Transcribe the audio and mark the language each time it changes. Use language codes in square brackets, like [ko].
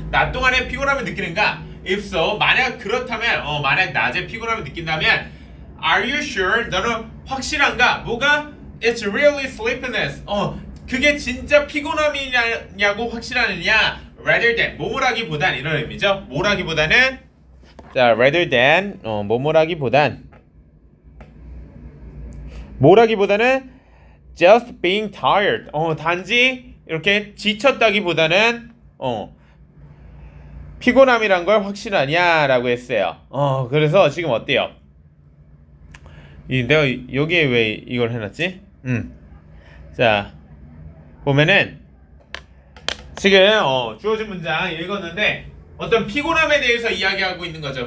[ko] 낮 동안에 피곤함을 느끼는가? [en] If so, [ko] 만약 그렇다면 만약 낮에 피곤함을 느낀다면 [en] Are you sure? [ko] 너는 확실한가? 뭐가? [en] It's really sleepiness. [ko] 그게 진짜 피곤함이냐고 확실하느냐? Rather than 뭐뭐라기보단 이런 의미죠. 뭐라기보다는 자, rather than 뭐라기보다는 [en] just being tired. [ko] 단지 이렇게 지쳤다기보다는 피곤함이란 걸 확실하냐라고 했어요. 그래서 지금 어때요? 내가 여기에 왜 이걸 해놨지? 자, 보면은 지금 주어진 문장 읽었는데 어떤 피곤함에 대해서 이야기하고 있는 거죠.